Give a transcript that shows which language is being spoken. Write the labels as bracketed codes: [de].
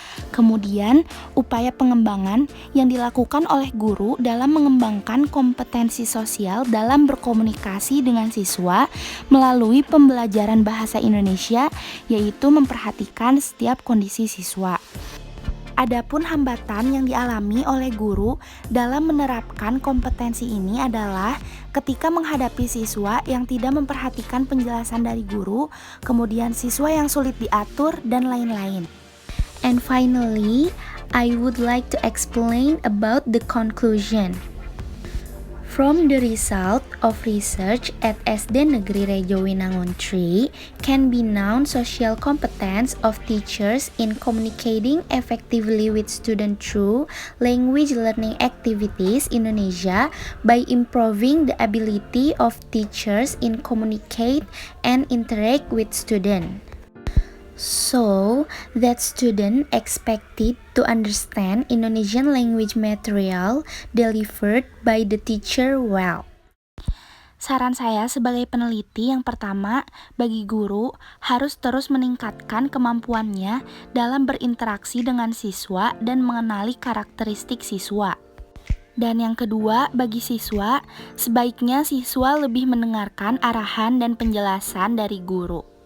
[id] Kemudian, upaya pengembangan yang dilakukan oleh guru dalam mengembangkan kompetensi sosial dalam berkomunikasi dengan siswa melalui pembelajaran bahasa Indonesia, yaitu memperhatikan setiap kondisi siswa. Adapun hambatan yang dialami oleh guru dalam menerapkan kompetensi ini adalah ketika menghadapi siswa yang tidak memperhatikan penjelasan dari guru, kemudian siswa yang sulit diatur, dan lain-lain. [en] And finally, I would like to explain about the conclusion. From the result of research at SD Negeri Rejo Winangun 3 can be known social competence of teachers in communicating effectively with students through language learning activities in Indonesia by improving the ability of teachers in communicate and interact with students. So that student expected to understand Indonesian language material delivered by the teacher well. [id] Saran saya sebagai peneliti yang pertama, bagi guru harus terus meningkatkan kemampuannya dalam berinteraksi dengan siswa dan mengenali karakteristik siswa. Dan yang kedua, bagi siswa, sebaiknya siswa lebih mendengarkan arahan dan penjelasan dari guru.